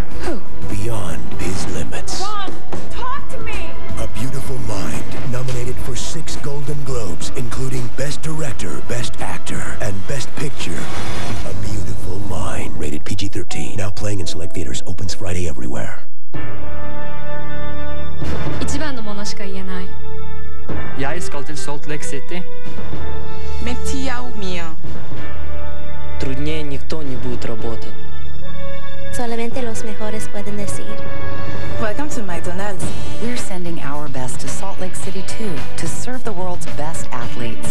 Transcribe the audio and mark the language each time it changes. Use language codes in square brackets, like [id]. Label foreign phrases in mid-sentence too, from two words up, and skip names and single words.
[en] Who? Beyond his limits. Ron, talk to me! A Beautiful Mind, nominated for 6 Golden Globes, including Best Director, Best Actor, and Best Picture. A Beautiful Mind, rated PG-13. Now playing in select theaters, opens Friday everywhere. [ja] 一番のものしか言えない [no] Jeg skal til Salt Lake City. [ru] Труднее никто не будет работать. [es] Solamente los mejores pueden decir. [en] Welcome to McDonald's. We're sending our best to Salt Lake City, too, to serve the world's best athletes.